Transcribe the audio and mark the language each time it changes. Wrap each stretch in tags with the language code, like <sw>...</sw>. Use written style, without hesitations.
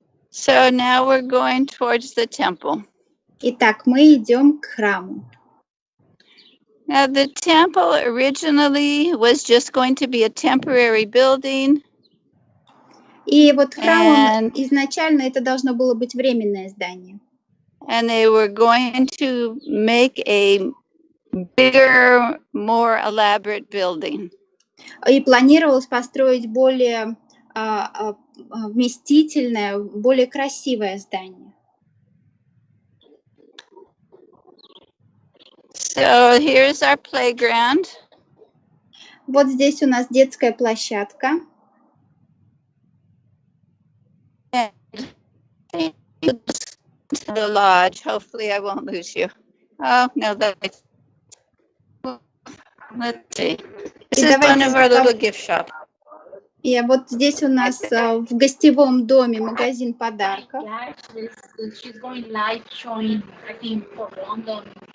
<en>So now we're going towards the temple.</en> <ru>Итак, мы идем к храму.</ru> <en>Now the temple originally was just going to be a temporary building.</en> <ru>И вот храм, изначально это должно было быть временное здание.</ru> <en>And they were going to make a bigger, more elaborate building.</en> <ru>И планировалось построить более вместительное, более красивое здание.</ru> <en>So here's our playground.</en> <ru>Вот здесь у нас детская площадка.</ru> <en>To the lodge. Hopefully I won't lose you. Oh, no, let's see. This is one of our little gift shops.</en> <ru>И вот здесь у нас в гостевом доме магазин подарков.</ru> <en>She's going live showing, I think, for London.</en>